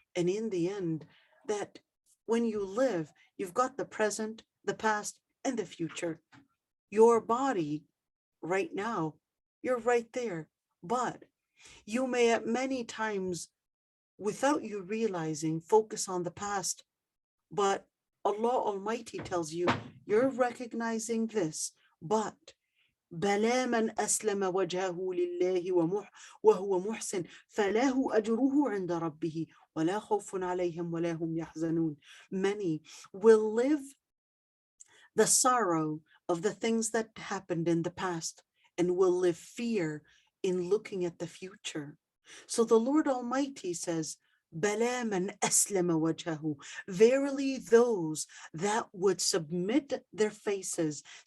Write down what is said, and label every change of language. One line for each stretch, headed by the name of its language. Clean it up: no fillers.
English: And in the end, that when you live, you've got the present, the past, and the future. Your body right now, you're right there. But you may at many times, without you realizing, focus on the past. But Allah Almighty tells you, you're recognizing this, but
Arabic: بلى من أسلم وجهه لله وهو محسن فله أجره عند ربه ولا خوف عليهم ولا هم يحزنون.
English: Many will live the sorrow of the things that happened in the past and will live fear in looking at the future. So the Lord Almighty says,
Arabic: بلى من أسلم وجهه,
English: verily those that would submit their faces.